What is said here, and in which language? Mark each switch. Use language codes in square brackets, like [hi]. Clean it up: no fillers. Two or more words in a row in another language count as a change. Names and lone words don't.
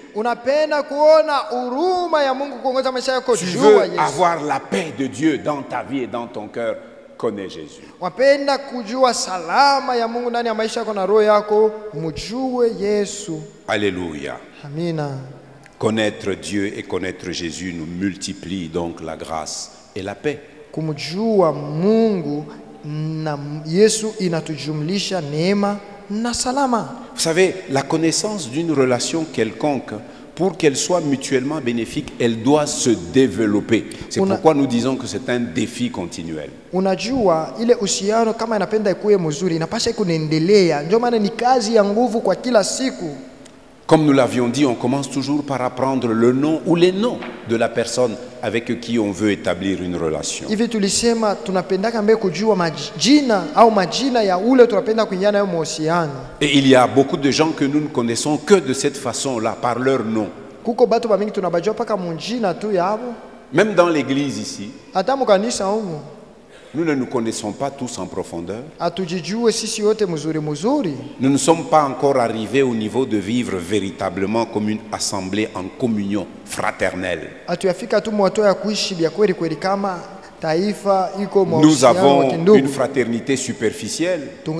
[fr] Tu veux avoir la paix de Dieu dans ta vie et dans ton cœur? Connais Jésus. Alléluia. [sw] Amina. [fr] Connaître Dieu et connaître Jésus nous multiplie donc la grâce et la paix. [sw] Kumjua Mungu na Yesu inatujumlisha neema na salama. [fr] Vous savez, la connaissance d'une relation quelconque, pour qu'elle soit mutuellement bénéfique, elle doit se développer. C'est pourquoi nous disons que c'est un défi continuel. [sw] Unajua ile uhusiano kama inapenda ikuwe mzuri inapaswa kuendelea. Ndio maana ni kazi ya nguvu kwa kila siku. [fr] Comme nous l'avions dit, on commence toujours par apprendre le nom ou les noms de la personne avec qui on veut établir une relation. [sw] Hivi tulisema tunapendaka mbele kujua majina au majina ya ule tunapenda kuingia nayo mahusiano. [fr] Et il y a beaucoup de gens que nous ne connaissons que de cette façon-là, par leur nom. [sw] Kuko batu bamingi tunabajua paka munjina tu yabo. [fr] Même dans l'église ici, [sw] hata mukanisa huko [fr] nous ne nous connaissons pas tous en profondeur. Nous ne sommes pas encore arrivés au niveau de vivre véritablement comme une assemblée en communion fraternelle. Nous avons une fraternité superficielle.